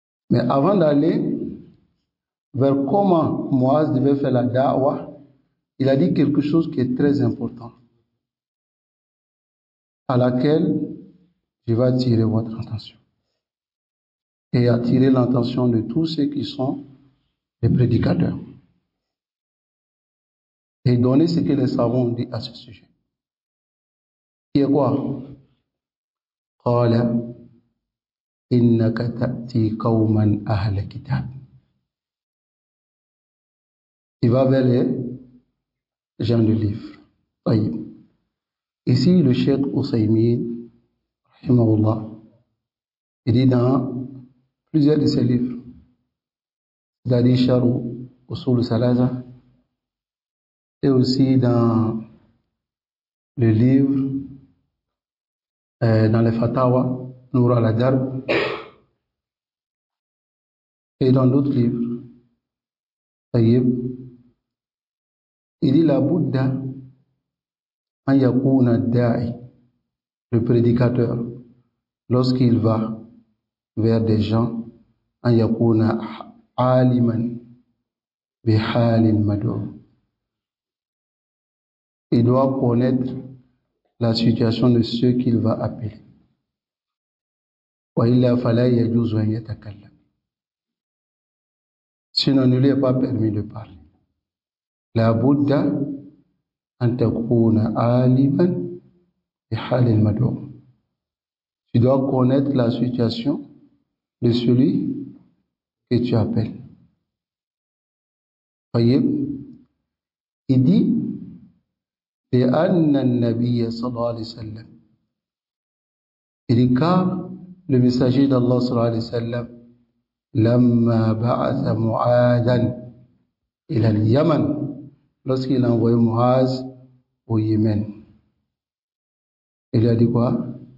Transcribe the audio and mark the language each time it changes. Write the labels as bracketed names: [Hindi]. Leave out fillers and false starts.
[French] Mais avant d'aller vers comment Muaz devait faire la da'wah, il a dit quelque chose qui est très important, à laquelle je vais attirer votre attention. Et attirer l'attention de tous ceux qui sont les prédicateurs. Et donner ce que les savants ont dit à ce sujet. Qui est quoi? [Arabic] قال إنك تأتي قوما أهل كتاب. [French] Il va vers les gens du livre. Ici, le Cheikh Usaymin, rahimahullah, il dit dans plusieurs de ses livres, c'est-à-dire Sharu Usul Salasa, et aussi dans le livre, dans les Fatawa, Nour al-Adarb, et dans d'autres livres. Il dit [Arabic] la Bouddha an yakuna da'i, [French] le prédicateur, lorsqu'il va vers des gens, [Arabic] أن يكون عالما بحال المدعو. [French] Il doit connaître la situation de ceux qu'il va appeler. [Arabic] وإلا فلا يجوز أن يتكلم. [French] Sinon, il ne lui est pas permis de parler. [Arabic] لا بد أن تكون عالما بحال المدعو. [French] Tu dois connaître la situation de celui que tu appelles. Voyez, il dit [Arabic] لأن النبي صلى الله عليه وسلم. [French] Il dit car le messager d'Allah [Arabic] صلى الله عليه وسلم لما بعث معاذا إلى اليمن, [French] lorsqu'il a envoyé Muaz au Yémen, il a dit quoi?